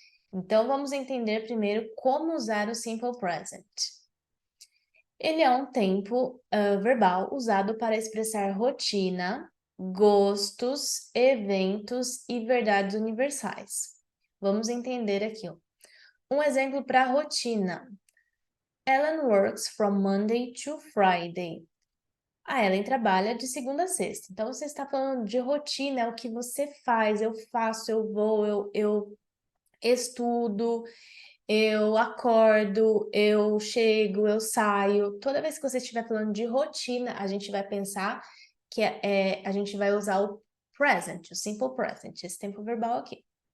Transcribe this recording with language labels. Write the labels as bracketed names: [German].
[Portuguese] Então, vamos entender primeiro como usar o Simple Present. Ele é um tempo verbal usado para expressar rotina, gostos, eventos e verdades universais. Vamos entender aqui. Um exemplo para rotina. [English] Ellen works from Monday to Friday. [Portuguese] A Ellen trabalha de segunda a sexta. Então, você está falando de rotina, é o que você faz, eu faço, eu vou, eu estudo, eu acordo, eu chego, eu saio. Toda vez que você estiver falando de rotina, a gente vai pensar que a gente vai usar o present, o simple present, esse tempo verbal aqui.